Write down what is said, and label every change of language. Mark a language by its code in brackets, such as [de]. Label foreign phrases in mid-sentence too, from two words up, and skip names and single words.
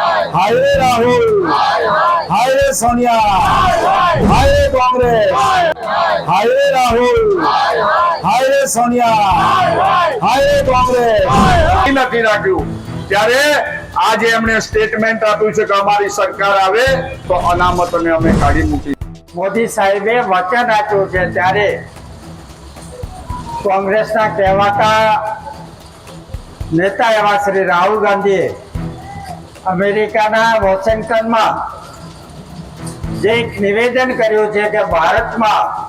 [hi] हाय रे राहुल, हाय रे सोनिया, हाय रे कांग्रेस, हाय रे राहुल, हाय रे सोनिया, हाय रे कांग्रेस [gu] નથી રાખ્યું। ત્યારે આજે એમણે સ્ટેટમેન્ટ આપ્યું છે કે અમારી સરકાર આવે તો અનામતને અમે કાઢી મૂકી। મોદી સાહેબે વચન આપ્યું છે ત્યારે કોંગ્રેસના કહેવાતા નેતા એવા શ્રી રાહુલ ગાંધીએ અમેરિકાના વોશિંગ્ટનમાં જે એક નિવેદન કર્યું છે કે ભારતમાં